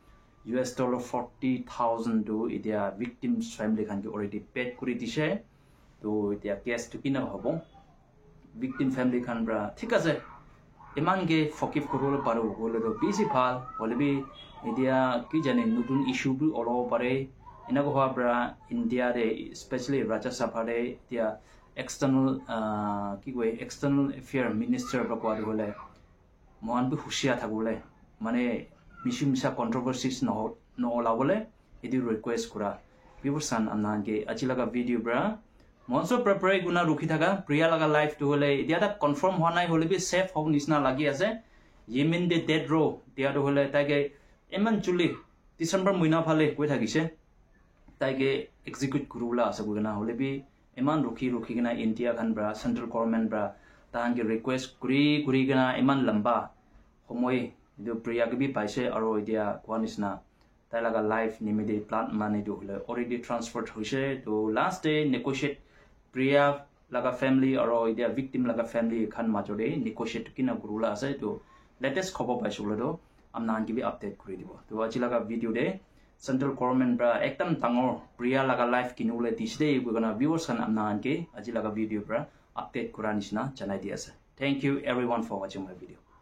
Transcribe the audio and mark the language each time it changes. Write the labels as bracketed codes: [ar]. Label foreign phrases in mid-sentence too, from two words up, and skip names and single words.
[nag] $40,000 do etia victims family khan ke [en] already paid [nag] kuri dise to etia case to kina hobo victim family khan bra thik ase iman ge forgive kurul paru hole do busy phal hole bi etia ki jane nutun issue bi olo pare inago ha bra India de especially Rajya Sabha de etia external ki koi external [en] affair minister [nag] ba ko hole mohan bi hushia thagule mane mishimsa controversies no ola bole edu request kura viewers amnan ge achilaga video bra monso prepare guna rukhi thaga priya laga life to hole dia ta confirm hwa nai hole bi safe hob nisna lagi ase Yemen de dead row dia do hole tage eman chuli December moina phale koi thagise tage execute kurula ase guna hole bi eman rukhi gina India khan bra [en] central government [nag] bra tang ge request kuri gina eman lamba homoi do priya ge bi paise aro dia kwanisna talaga life nimide plant money do hole [en] already transferred [nag] hoise to [en] last day [nag] negotiate priya laga family aro dia victim laga family khan majore negotiate kina gurula ase to latest khobo paisule do amnan gi bi update kuri dibo to achi laga video de [en] central government [nag] bra ekdam tangor priya laga life kinule tisde gona viewers kan amnan ke achi laga video bra update kura nisna janai di ase [en] thank you everyone for watching my video